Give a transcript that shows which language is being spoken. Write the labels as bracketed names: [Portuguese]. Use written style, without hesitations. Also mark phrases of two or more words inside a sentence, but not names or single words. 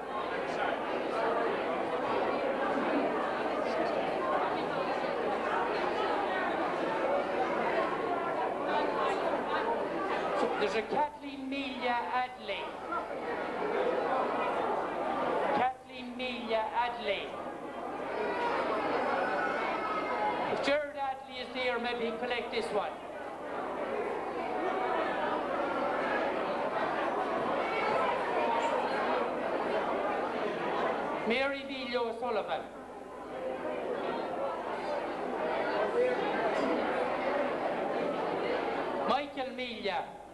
[English] There's a Kathleen Melia Adley. Kathleen Melia Adley. If Gerard Adley is there, maybe he'll collect this one. Mary Neil O'Sullivan. Michael Melia.